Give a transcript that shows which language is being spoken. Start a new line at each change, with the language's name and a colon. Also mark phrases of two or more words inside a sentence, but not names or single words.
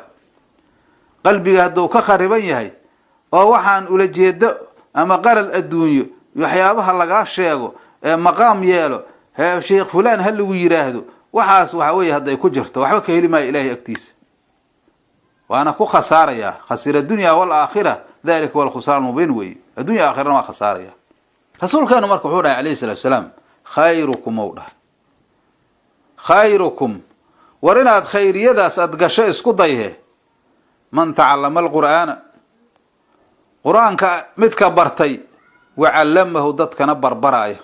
Somali: qalbiga hadduu ka khariban yahay oo waxaan ula jeedo ama qaral adduunyo waxyaabaha laga sheego ee maqaam yeelo sheekh fulaan hal lagu yiraahdo, waxaas waxa weeye haday ku jirto waxba ka heli maayo ilaahay agtiisa, waana ku khasaaraya.
Arabic: خسر الدنيا والآخرة ذلك الخسران مبين way.
Somali: addunya aakhirana waa khasaaraya. rasuulkeenu marka wuxuu dhahay
Arabic: عليه الصلاة والسلام, خيركم أودع خيركم,
Somali: war inaad khayriyadaas aad gasho isku dayhe,
Arabic: من تعلم القرآن,
Somali: quraanka midka bartay,
Arabic: وعلمه
Somali: dadkana barbaraayo.